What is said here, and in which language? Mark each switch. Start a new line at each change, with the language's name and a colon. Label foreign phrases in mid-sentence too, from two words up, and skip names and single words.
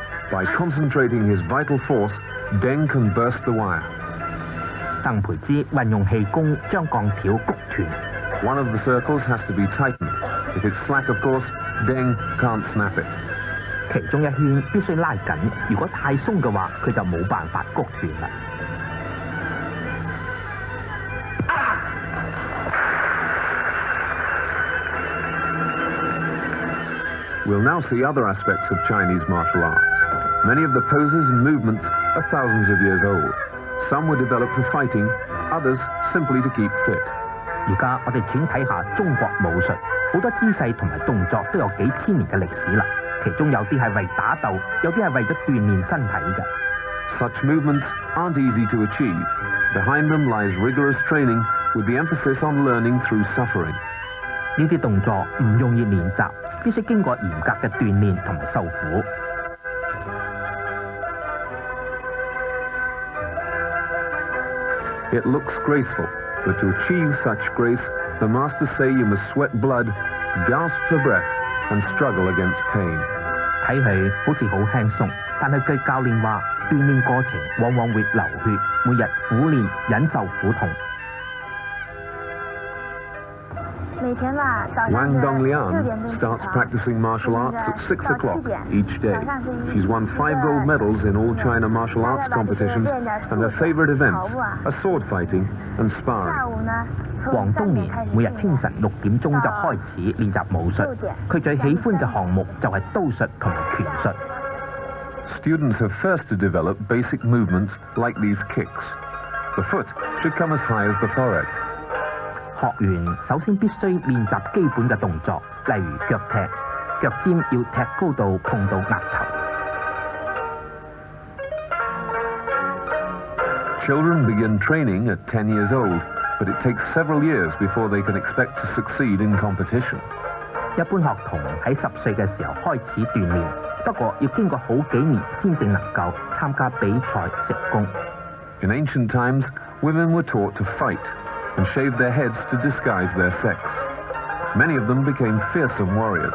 English: By concentrating his vital force, Deng can burst the wire.
Cantonese: 鄧培之運用氣功將鋼條谷斷。
English: One of the circles has to be tightened. If it's slack, of course, Deng can't snap it.
Cantonese: 其中一圈必須拉緊，如果太鬆嘅話，佢就冇辦法谷斷啦。
English: We'll now see other aspects of Chinese martial arts. Many of the poses and movements are thousands of years old. Some were developed for fighting, others simply to keep fit.
Cantonese: 而家我哋轉睇下中國武術，好多姿勢同埋動作都有幾千年嘅歷史啦。其中有啲係為打鬥，有啲係為咗鍛鍊身體嘅。
English: Such movements aren't easy to achieve. Behind them lies rigorous training with the emphasis on learning through suffering.
Cantonese: 呢啲動作唔容易練習，必須經過嚴格嘅鍛鍊同埋受苦。
English: It looks graceful, but to achieve such grace, the masters say you must sweat blood, gasp for breath, and struggle against pain.
Cantonese: 睇起好似好輕鬆，但係據教練話，鍛鍊過程往往會流血，每日苦練忍受苦痛。
English: Wang Donglian starts practicing martial arts at 6 o'clock each day. She's won 5 gold medals in all China martial arts competitions, and her favorite events are sword fighting and sparring.
Cantonese: 黃東年每日清晨6點鐘就開始練習武術，佢最喜歡嘅項目就係刀術同埋拳術。
English: Students have first to develop basic movements like these kicks. The foot should come as high as the forehead.
Cantonese: 學員首先必須練習基本嘅動作，例如腳踢，腳尖要踢高到碰到額頭。
English: Children begin training at 10 years old, but it takes several years before they can expect to succeed in competition.
Cantonese: 一般學童喺10歲嘅時候開始鍛鍊，不過要經過好幾年先正能夠參加比賽成功。
English: In ancient times, women were taught to fight and shave their heads to disguise their sex. Many of them became fearsome warriors.